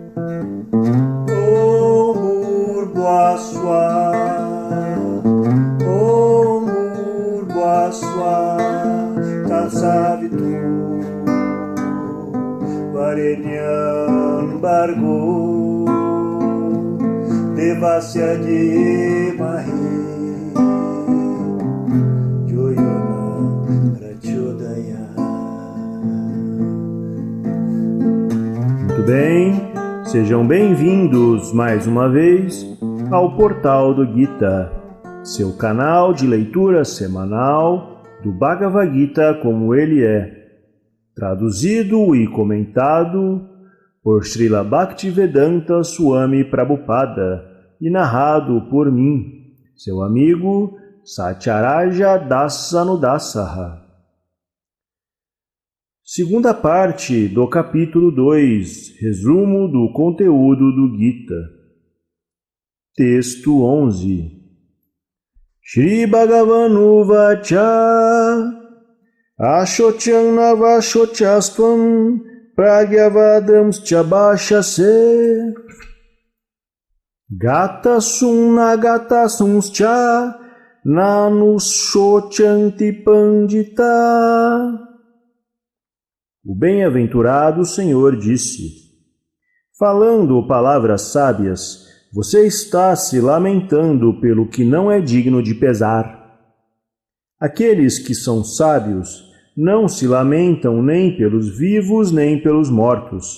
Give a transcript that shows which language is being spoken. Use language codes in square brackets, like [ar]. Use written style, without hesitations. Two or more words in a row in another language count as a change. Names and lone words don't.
[sa] ॐ भूर्भुवः स्वः ॐ भूर्भुवः स्वः तत्सवितुर्वरेण्यं भर्गो देवस्य धीमहि यो योन प्रचोदयात्. [pt] Muito bem, sejam bem-vindos mais uma vez ao Portal do Gita, seu canal de leitura semanal do Bhagavad Gita como ele é, traduzido e comentado por Srila Bhaktivedanta Swami Prabhupada e narrado por mim, seu amigo Satyaraja Dasanudasaha. Segunda parte do capítulo 2, resumo do conteúdo do Gita. Texto 11. [sa] श्री भगवान् उवाच अशोच्यान् अन्वशोचस्त्वं प्रज्ञावादांश्च भाषसे गतासून् अगतासूंश्च नानुशोचन्ति पण्डिताः. [pt] O bem-aventurado Senhor disse: falando palavras sábias, você está se lamentando pelo que não é digno de pesar. Aqueles que são sábios não se lamentam nem pelos vivos nem pelos mortos.